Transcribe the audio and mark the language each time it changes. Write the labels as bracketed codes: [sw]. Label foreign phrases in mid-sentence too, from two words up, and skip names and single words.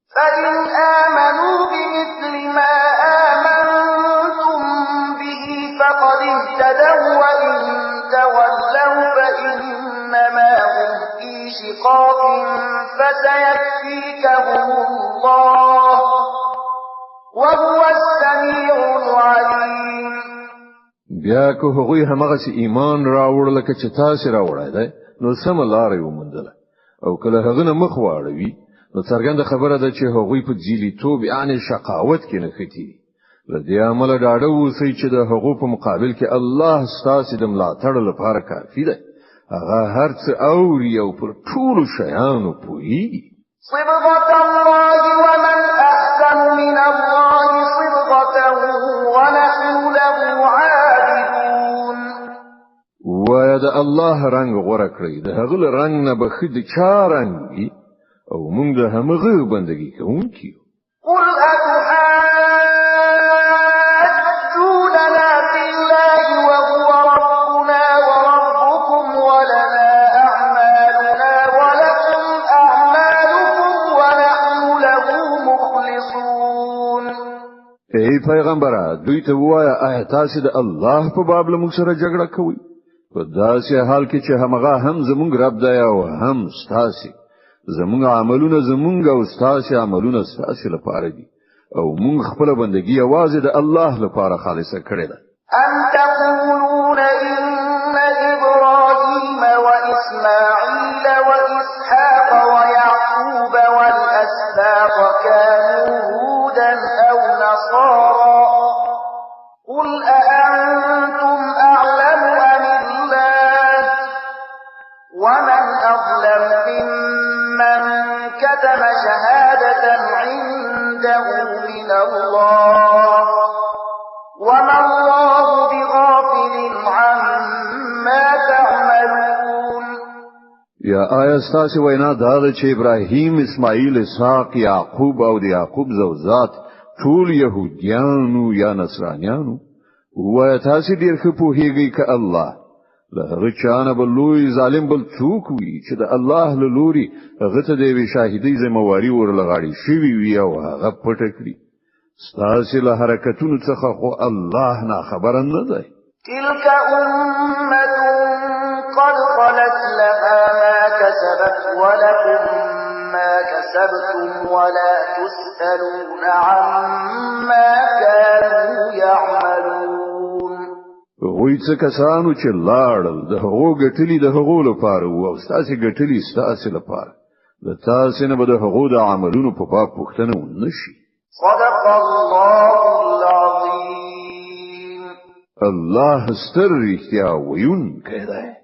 [ar] فإن آمنوا بمثل ما آمنتم به فقد اهتدوا وإن تولوا فإنما هم في شقاق فسيكفيكهم الله وهو السميع العليم. [ps] بیا که هغوی همغه ایمان راوړل لکه چې تاسو راوړای دی نو سم لارې ومندله او کله هغه نه مخ واړوي نو څرګنده خبره ده چې هغوی په ځیلی توب یعنی شقاوت کې نښتي. لدې عمل ډاډه اوسئ چې د هغو په مقابل کې الله ستاسو د ملاتړ لپاره کافي دی. هغه هر څه اوري او پر ټولو شیانو پوهیږي. [ar] صبغة الله ومن أحسن من الله صبغة ونحن له عابدون. [ps] ویا د الله رنگ غوړه کړی د هغه رنگ نه بخې د چا رنگ وي او موږ د همغه بندګي کوونکي یو. [ar] قل أتحاجوننا في الله وهو ربنا وربكم ولنا أعمالنا ولكم أعمالكم ونحن له مخلصون. [ps] ای پیغمبره دوی ته وایا آیا تاسو د الله په باب له موږ سره جګړه کوئ؟ په داسې حال کې چې همغه هم زموږ رب دی او هم ستاسو. زموږ عملونه زموږ او ستاسو عملونه ستاسو لپاره دي او موږ خپل بندګي یوازې د الله لپاره خالصه کړې ده. [ar] أم تقولون إن إبراهيم وإسماعيل وإسحاق ويعقوب والأسباط كانوا هودا أو نصارى قل أأنتم أعلم أم الله ومن أظلم ممن كتم شهادة عنده من الله وما الله بغافل عما تعملون. [ps] یا آیا ستاسو وینا دا ده چې ابراهیم اسماعیل اسحاق یعقوب او د یعقوب زوجات ټول يهوديانو یا نصرانيانو؟ وای تاسو ډیر ښه پوهیږئ ک الله له هغه چانه بل لوی ظالم بل څوک وي چې د الله له لوري هغه ته د شاهدۍ ذمہواری ورلغاړي شوی وي او هغه پټ کړی. ستاسو له حرکتونو څخه خو الله نه خبر نه دی. [ar] تلك أمة قد خلت لها ما كسبت ولكم ما كسبتم ولا تسألون عما كانوا يعملون. [ps] وای څه کسانو چې لاړل د هغو ګټلي د هغو لپاره او ستاسو ګټلي ستاسو لپاره د تاسو نه به د هغو د عملونو په باب پوښتنه ونشي. [ar] صدق الله العظيم. [ps] الله ستر رښتیا ویونکی دی.